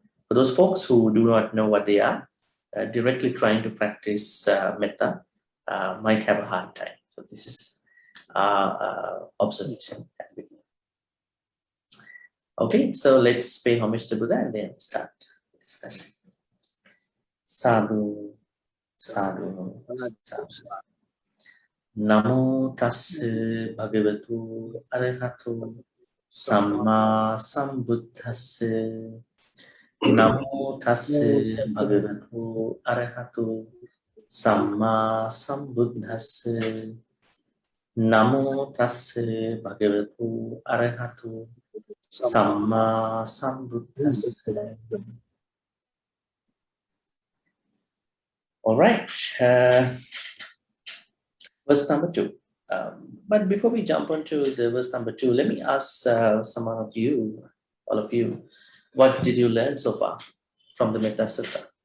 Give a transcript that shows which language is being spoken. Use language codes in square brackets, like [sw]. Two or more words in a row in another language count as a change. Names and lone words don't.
[en] For those folks who do not know what they are, directly trying to practice metta might have a hard time. So this is our observation at the beginning. Okay, so let's pay homage to Buddha and then start the discussion. [pi] Sadhu, sadhu, sadhu. Namo tassa bhagavatu arahatu samma sambuddhassa. Namo tassa bhagavatu arahatu samma sambuddhassa. Namo tassa bhagavatu arahatu samma sambuddhassa. [en] All right. Verse number 2. But before we jump onto the verse number 2, let me ask all of you, what did you learn so far from the Metta Sutta?